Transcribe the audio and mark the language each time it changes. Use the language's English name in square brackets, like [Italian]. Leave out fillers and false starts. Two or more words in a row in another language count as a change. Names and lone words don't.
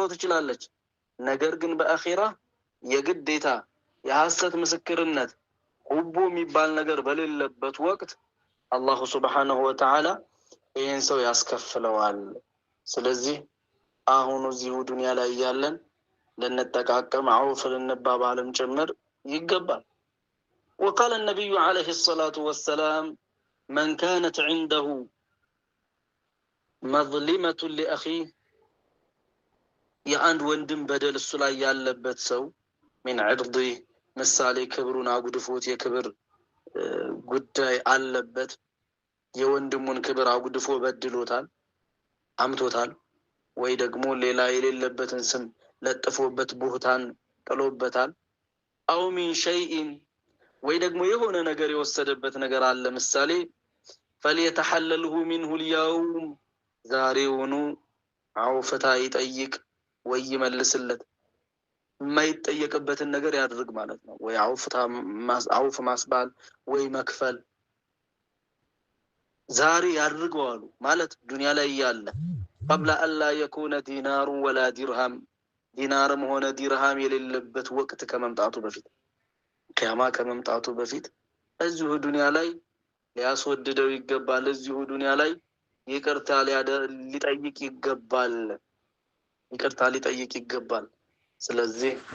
[Amharic] ትችላለች። ነገር ግን በአኺራ የግዴታ የሐሰት ምስክርነት ሁቦ የሚባል ነገር በሌለበት ወቅት [Arabic] الله سبحانه وتعالى [Amharic] ይህን ሰው ያስከፍለዋል። ስለዚህ አሁን እዚሁ ዱንያ ላይ ያለን ልንጠቃቀም አውፍ ልንባባልም ጭምር ይገባል። [Arabic] وقال النبي عليه الصلاة والسلام من كانت عنده مظلمة لأخيه [Amharic] የአንድ ወንድም በደል እሱ ላይ ያለበት ሰው [Arabic] من عرضه [Amharic] ምሳሌ ክብሩን አጉድፎት የክብር ጉዳይ አለበት፣ የወንድሙን ክብር አጉድፎ በድሎታል አምቶታል፣ ወይ ደግሞ ሌላ የሌለበትን ስም ለጥፎበት ቦታን ጥሎበታል። [Arabic] أو من شيء [Amharic] ወይ ደግሞ የሆነ ነገር የወሰደበት ነገር አለ። ምሳሌ [Arabic] فليتحلله منه اليوم [Amharic] ዛሬውኑ አውፍታ ይጠይቅ ወይ ይመልስለት። የማይጠየቅበትን ነገር ያድርግ ማለት ነው። ወይ አውፍ ማስባል ወይ መክፈል ዛሬ ያድርገዋሉ ማለት ዱንያ ላይ ያለ [Arabic] قبل ألا يكون دينار ولا درهم [Amharic] ዲናርም ሆነ ዲርሃም የሌለበት ወቅት ከመምጣቱ በፊት ቂያማ ከመምጣቱ በፊት እዚሁ ዱንያ ላይ ሊያስወድደው ይገባል። እዚሁ ዱንያ ላይ ይቅርታ ሊጠይቅ ይገባል። ይቅርታ ሊጠይቅ ይገባል። ስለዚህ